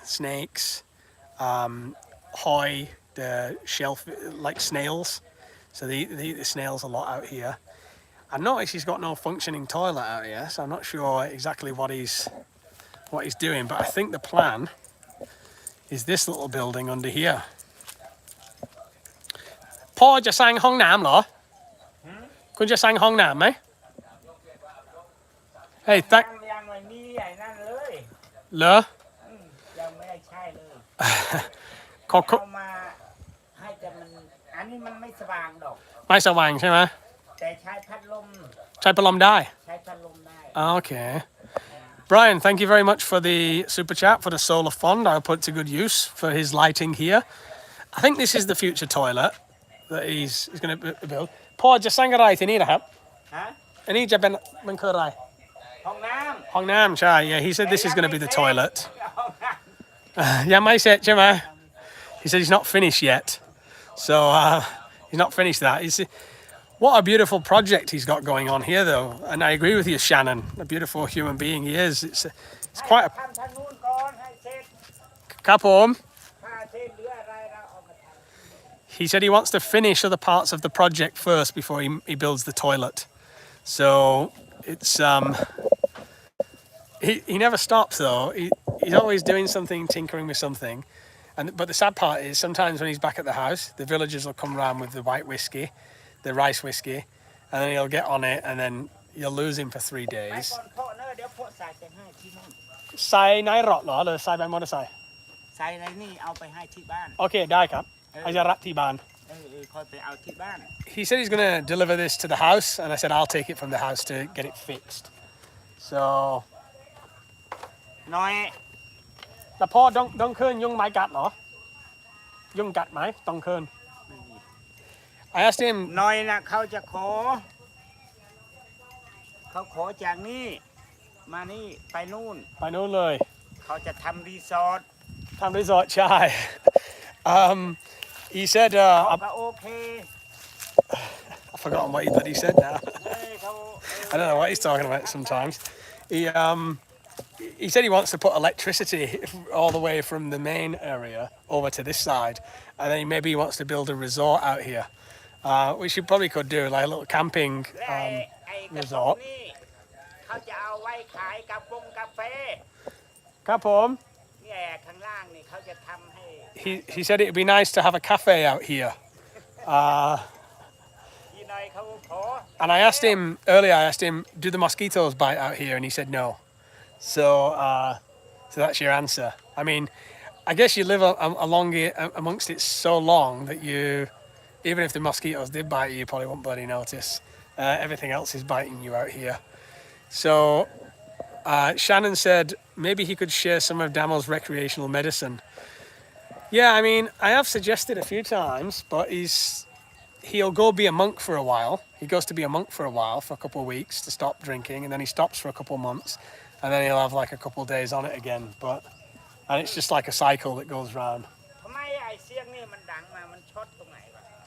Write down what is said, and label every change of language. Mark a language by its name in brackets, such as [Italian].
[English] Snakes, hoi, the shellfish, like snails. So they eat the snails a lot out here. I noticed he's got no functioning toilet out here, so I'm not sure exactly what he's doing, but I think the plan is this little building under here. [Thai] พ่อจะสร้างห้องน้ำเหรอ คุณจะสร้างห้องน้ำไหม Hey, ยังไม่มีไอ้นั่นเลย เหรอ ยังไม่ได้ใช่เลย ขอ เอามาให้แต่มันอันนี้มันไม่สว่างดอก ไม่สว่างใช่ไหม แต่ใช้พัดลม ใช้พัดลมได้ ใช้พัดลมได้ [English] Okay. Brian, thank you very much for the super chat for the solar fund. I'll put to good use for his lighting here. I think this is the future toilet that he's going to build. [Thai] พ่อจะสร้างอะไรที่นี่นะครับ ฮะ อันนี้จะเป็นมันคืออะไร ห้องน้ ห้องน้ำใช่ [English] Yeah, he said this is going to be the toilet. [Thai] ำห้องน้ำ ยังไม่เสร็จใช่ไหม [English] He said he's not finished yet. So he's not finished that. What a beautiful project he's got going on here, though. And I agree with you, Shannon. A beautiful human being he is. It's quite a... [Thai] ทำทางนู้นก่อนให้เสร็จ ครับผม ถ้าเสร็จเหลืออะไรเราเอามาทำ [English] He said he wants to finish other parts of the project first before he builds the toilet. So it's he never stops though. He's always doing something, tinkering with something. But the sad part is sometimes when he's back at the house, the villagers will come around with the white whiskey, the rice whiskey, and then he'll get on it, and then you'll lose him for 3 [Thai] ไป [English] days. [Thai] ก่อนเพาะเนอะเดี๋ยวเพาะใส่ไปให้ที่นู่น ใส่ในรถเหรอหรือใส่ไปมอเตอร์ไซค์ ใส่ในนี่เอาไปให้ที่บ้าน โอเคได้ครับอาจจะรับที่บ้าน คอยไปเอาที่บ้าน [English] He said he's going to deliver this to the house, and I said I'll take it from the house to get it fixed. So [Thai] น้อย แล้วพ่อต้องคืนยุงไม้กัดเหรอยุงกัดไหมต้องคืน [English] I asked him [Thai] น้อยนะเขาจะขอเขาขอจากนี่มานี่ไปนู่น ไปนู้นเลย เขาจะทำรีสอร์ท ทำรีสอร์ทใช่ [English] he said [Thai] เขาก็โอเค [English] I've forgotten what he bloody said now [Thai] เขา [English] I don't know what he's talking about sometimes he said he wants to put electricity all the way from the main area over to this side, and then maybe he wants to build a resort out here, which he probably could do, like a little camping [Thai] และไอ้กระสอบนี่เขาจะเอาไว้ขายกาแฟ ครับผม เนี่ยข้างล่างนี่เขาจะทำให้ [English] he said it would be nice to have a cafe out here [Thai] ที่น้อยเขาขอ [English] and I asked him earlier, do the mosquitoes bite out here, and he said no. So that's your answer. I mean, I guess you live along it, amongst it so long that even if the mosquitoes did bite you probably won't bloody notice. Everything else is biting you out here. So Shannon said maybe he could share some of Damo's recreational medicine. Yeah, I mean, I have suggested a few times, but he'll go be a monk for a while. He goes to be a monk for a while, for a couple of weeks to stop drinking, and then he stops for a couple of months. And then he'll have like a couple of days on it again, and it's just like a cycle that goes round. [Thai] ทำไมไอ้เสียงนี่มันดังมามันช็อตตรงไหนวะ